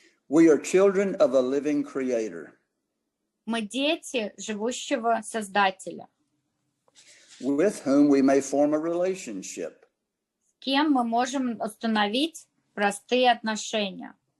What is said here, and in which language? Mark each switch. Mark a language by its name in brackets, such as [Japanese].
[English] we are children of a living creator. [Russian] Мы дети живущего Создателя. [English] With whom we may form a relationship. [Russian] С кем мы можем установить простые отношения.